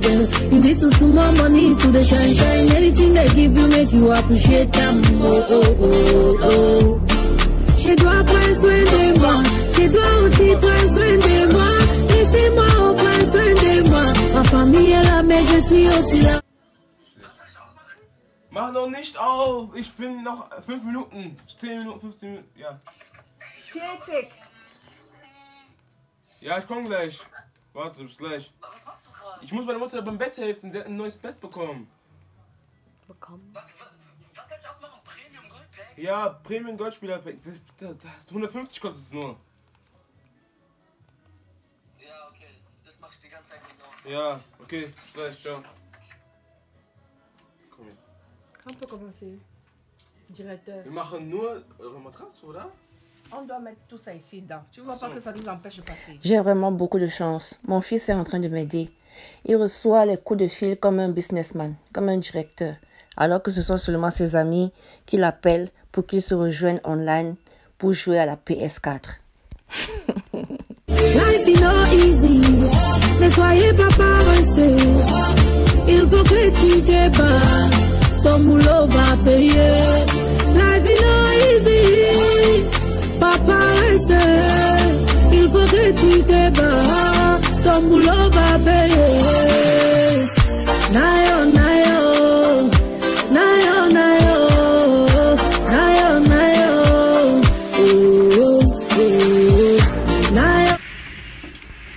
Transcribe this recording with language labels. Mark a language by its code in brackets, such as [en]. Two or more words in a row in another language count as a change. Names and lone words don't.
[en] You need to sum more money to the shine. Anything they give you make you appreciate them. Oh, oh, oh, oh. [fr] Je dois prendre soin de moi, je dois aussi prendre soin de moi. Laissez-moi prendre soin de moi. Ma famille est là, mais je suis aussi là. [de] Mach noch nicht auf! Ich bin noch 5 Minuten. 10 Minuten, 15 Minuten, ja. 40. Ja, ich komm gleich. Warte, bis gleich. Ich muss meiner Mutter beim Bett helfen, sie hat ein neues Bett bekommen. Was kann ich aufmachen? Premium Goldpack? Ja, Premium Goldspieler Pack. 150 kostet es nur. Ja, okay. Das mach ich die ganze Zeit genau. Ja, okay, bis gleich, ciao. Komm jetzt. [fr] On peut commencer. Directeur. [de] Wir machen nur eure Matratze, oder? [fr] On doit mettre tout ça ici dedans. Tu vois pas que ça nous empêche de passer. J'ai vraiment beaucoup de chance. Mon fils est en train de m'aider. Il reçoit les coups de fil comme un businessman, comme un directeur, alors que ce sont seulement ses amis qui l'appellent pour qu'ils se rejoignent online pour jouer à la PS4. [en] Life is not easy, [fr] ne soyez pas paresseux. Il faut que tu te bats, ton boulot va payer. [en] Life is not easy, [fr] pas paresseux. Il faut que tu te bats, ton boulot va payer. Nayo, nayo, nayo, nayo, nayo, nayo. Oh, oh, oh. Nayo.